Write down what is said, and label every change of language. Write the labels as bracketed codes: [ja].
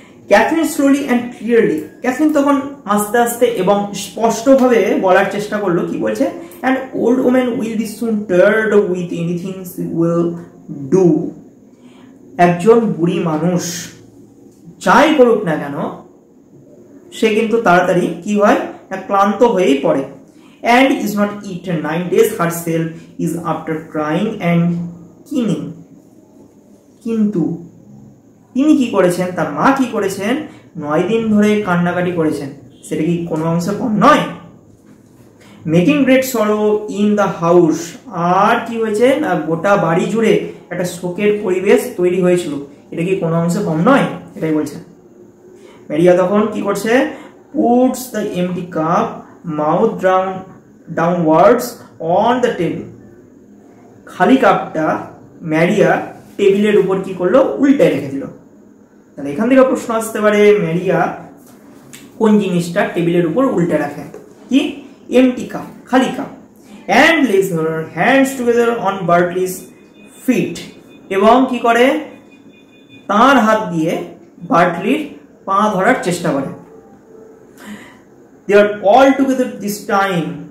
[bn] Catherine [en] slowly and clearly, [bn] Catherine তখন আস্তে আস্তে এবং স্পষ্টভাবে বলার চেষ্টা করলো, কি বলছে? [en] and old women will be soon tired with anything she will do, [bn] একজন বুড়ি মানুষ যাই করুক না কেন সে কিন্তু তাড়াতাড়ি কি হয়, ক্লান্ত হয়েই পড়ে। [en] and is not eaten 9 days herself is after crying and keening, [bn] কিন্তু তিনি কি করেছেন, তার মা কি করেছেন? 9 দিন ধরে কান্নাকাটি করেছেন, সেটা কি কোনো অংশে কম নয়? [en] making great sorrow in the house, [bn] আর কি হয়েছে না, গোটা বাড়ি জুড়ে একটা শোকের পরিবেশ তৈরি হয়েছিল, এটা কি কোনো অংশে কম নয়? এটাই বলছে। ম্যারিয়া তখন কি করছে? [en] puts the empty cup mouth downwards on the table, [bn] খালি কাপটা ম্যারিয়া টেবিলের উপর কি করলো? উল্টে রেখে দিল। তাহলে এখান থেকে প্রশ্ন আসতে পারে, ম্যারিয়া কোন জিনিসটা টেবিলের উপর উল্টে রাখে? কি? এমটি কাপ, খালি cup. [en] and lays her hands together on Bartley's feet, [bn] এবং কি করে? তার হাত দিয়ে বার্টলির পা ধরার চেষ্টা করে। [en] They are all together this time